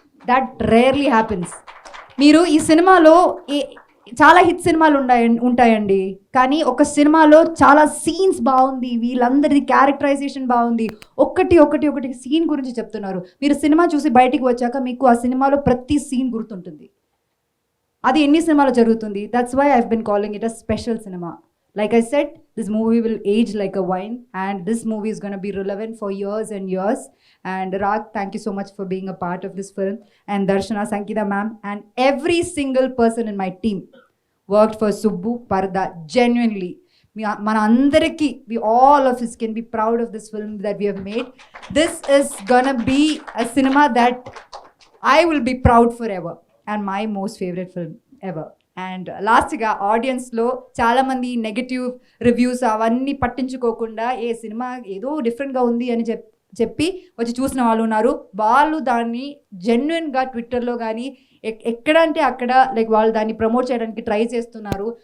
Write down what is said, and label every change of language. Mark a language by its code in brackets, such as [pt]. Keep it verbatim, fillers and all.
[en] That rarely happens. [te] మీరు ఈ సినిమాలో ఏ చాలా హిట్ సినిమాలు ఉంటాయి ఉంటాయండి కానీ ఒక సినిమాలో చాలా సీన్స్ బాగుంది, వీళ్ళందరిది క్యారెక్టరైజేషన్ బాగుంది, ఒక్కటి ఒకటి ఒకటి సీన్ గురించి చెప్తున్నారు. మీరు సినిమా చూసి బయటికి వచ్చాక మీకు ఆ సినిమాలో ప్రతి సీన్ గుర్తుంటుంది. అది ఎన్ని సినిమాలో జరుగుతుంది. [en] That's why I have been calling it a special cinema. Like I said, this movie will age like a wine, and this movie is going to be relevant for years and years. And Rag, thank you so much for being a part of this film. And Darshana, Sankita ma'am, and every single person in my team worked for Subbu Parda genuinely. We are, [te] manandariki, [en] we all of us can be proud of this film that we have made. This is going to be a cinema that I will be proud forever, and my most favorite film ever. [te] And లాస్ట్గా ఆడియన్స్లో చాలామంది negative reviews అవన్నీ పట్టించుకోకుండా ఏ cinema ఏదో డిఫరెంట్గా ఉంది అని చెప్ చెప్పి వచ్చి చూసిన వాళ్ళు ఉన్నారు. వాళ్ళు దాన్ని జెన్యున్గా ట్విట్టర్లో కానీ ఎక్కడ అంటే అక్కడ లైక్ వాళ్ళు దాన్ని ప్రమోట్ చేయడానికి ట్రై చేస్తున్నారు.